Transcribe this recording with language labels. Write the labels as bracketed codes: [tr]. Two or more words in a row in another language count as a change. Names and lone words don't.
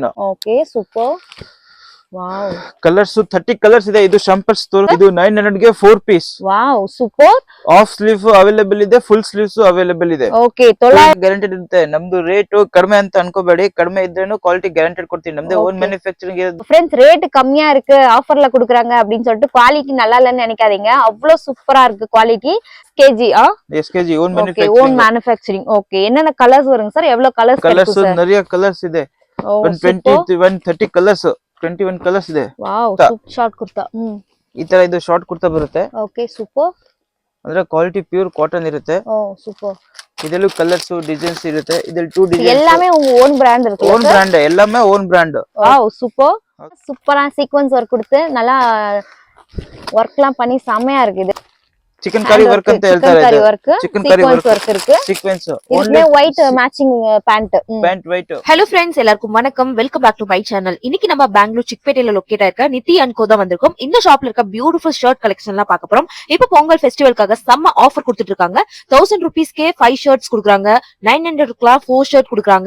[en] okay super. wow [kn] ಕಲರ್ಸ್ 30 ಕಲರ್ಸ್ ಇದೆ. ಇದು ಶಾಂಪಲ್ಸ್ ಇದು 900 ಗೆ 4 ಪೀಸ್. [en] wow super. half sleeve available ಇದೆ, full sleeves available ಇದೆ. ಓಕೆ 900 [kn] ಗ್ಯಾರಂಟೆಡ್ ಇರುತ್ತೆ. ನಮ್ದು ರೇಟ್ ಕಡಿಮೆ ಅಂತ ಅನ್ಕೋಬೇಡಿ, ಕಡಿಮೆ ಇದ್ರೇನು [en] quality guaranteed [kn] ಕೊಡ್ತೀವಿ. ನಮ್ದು [en] own manufacturing [kn] ಇದೆ. [ta] फ्रेंड्स ரேட் கம்மியா இருக்கு, ஆஃபர்ல குடுக்குறாங்க அப்படினு சொல்லிட்டு குவாலிட்டி நல்லா இல்லன்னு நினைக்காதீங்க. அவ்ளோ சூப்பரா இருக்கு குவாலிட்டி. SKG SKG ஓன் மேனுஃபேக்சரிங். ஓகே என்னென்ன கலர்ஸ் வருங்க சார்? எவ்வளவு கலர்ஸ் இருக்கு சார்? நிறைய கலர்ஸ் [kn] ಇದೆ. 130 ಕಲರ್ಸ್ 21 ಕಲರ್ಸ್ ಇದೆ. [en] wow short kurta. [kn] ಈ ತರ ಇದು [en] short kurta [kn] ಬರುತ್ತೆ. [en] okay super. [kn] ಅಂದ್ರೆ [en] quality pure cotton [kn] ಇರುತ್ತೆ. [en] oh super. [kn] ಇದೆಲ್ಲೂ [en] colours designs [kn] ಇರುತ್ತೆ. ಇದೆಲ್ಲ 2 ಡಿಸೈನ್ಸ್ [ta] எல்லாமே உங்க [en] own brand [ta] இருக்கு. [en] own brand, ಎಲ್ಲಾமே own brand. wow super. [ta] சூப்பரா [en] sequence work [ta] கொடுத்து நல்லா வர்க்லாம் பண்ணி செமையா இருக்கு. இது [kn] ಚಿಕನ್ ಕರಿ ವರ್ಕ್ ಅಂತ ಹೇಳ್ತಾರೆ. [ta] ಚಿಕನ್ ಕರಿ ವರ್ಕ್ இருக்கு. ಸೀಕ್ವೆನ್ಸ್ இதுல [en] white matching pant [ta] ஒயிட். [en] hello friends, [ta] எல்லாருக்கும் வணக்கம். [en] welcome back to my channel. [ta] இன்னைக்கு நம்ம பெங்களூர் சிக்பேட்ல லொகேட் ஆயிருக்க நித்தி Co தான் வந்திருக்கோம். இந்த ஷாப்ல இருக்க [en] beautiful shirt collection [ta] எல்லாம் பார்க்க போறோம். இப்ப பொங்கல் ஃபெஸ்டிவல்காக செம்ம ஆஃபர் கொடுத்துட்டு இருக்காங்க. 1000 rupeesக்கே 5 ஷர்ட்ஸ் கொடுக்குறாங்க. 900க்குலாம் 4 ஷர்ட் கொடுக்குறாங்க.